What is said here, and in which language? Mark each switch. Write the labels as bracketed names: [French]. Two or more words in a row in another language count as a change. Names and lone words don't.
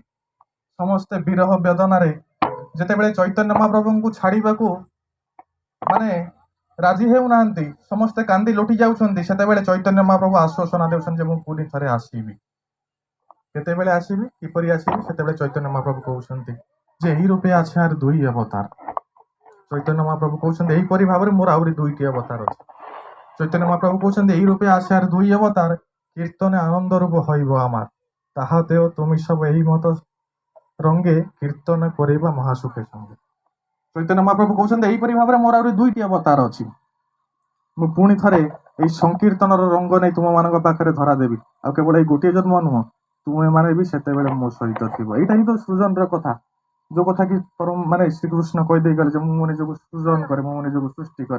[Odia] ସମସ୍ତେ ବିରହ ବେଦନାରେ ଯେତେବେଳେ ଚୈତନ୍ୟ ମହାପ୍ରଭୁଙ୍କୁ ଛାଡିବାକୁ ରାଜି ହେଉନାହାନ୍ତି, ସମସ୍ତେ କାନ୍ଦି ଲୁଟି ଯାଉଛନ୍ତି, ସେତେବେଳେ ଚୈତନ୍ୟ ମହାପ୍ରଭୁ ଆଶ୍ୱାସନା ଦେଉଛନ୍ତି ଯେ ମୁଁ ପୁଣି ଥରେ ଆସିବି। କେତେବେଳେ ଆସିବି, କିପରି ଆସିବି? ସେତେବେଳେ ଚୈତନ୍ୟ ମହାପ୍ରଭୁ କହୁଛନ୍ତି ଯେ ଏହି ରୂପେ ଅଛି ଆର ଦୁଇ ଅବତାର। ଚୈତନ୍ୟ ମହାପ୍ରଭୁ କହୁଛନ୍ତି ଏହିପରି ଭାବରେ ମୋର ଆହୁରି ଦୁଇଟି ଅବତାର ଅଛି। ଚୈତନ୍ୟ ମହାପ୍ରଭୁ କହୁଛନ୍ତି ଏହି ରୂପେ [Bangla] আছে আর দুই অবতার, কীর্তনে আনন্দ রূপ হইব আমার, তাহা দেও তুমি সব এই মত রঙ্গে কীর্তন করিবা মহাসুখে সঙ্গে। [Odia] চৈতন্য মহাপ্রভু କହୁଛନ୍ତି ଏହିପରି ଭାବରେ ମୋର ଆହୁରି ଦୁଇଟି ଅବତାର ଅଛି। ମୁଁ ପୁଣି ଥରେ ଏଇ ସଂକୀର୍ତ୍ତନର ରଙ୍ଗ ନେଇ ତୁମମାନଙ୍କ ପାଖରେ ଧରା ଦେବି। ଆଉ କେବଳ ଏଇ ଗୋଟିଏ ଜନ୍ମ ନୁହଁ, ତୁମେମାନେ ବି ସେତେବେଳେ ମୋ ସହିତ ଥିବ। ଏଇଟା ହିଁ ତ ସୃଜନର କଥା। ଯୋଉ କଥା କି ଶ୍ରୀକୃଷ୍ଣ କହିଦେଇ ଗଲେ ଯେ ମୁଁ ମୋ ନିଜକୁ ସୃଜନ କରେ, ମୁଁ ମୋ ନିଜକୁ ସୃଷ୍ଟି କରେ।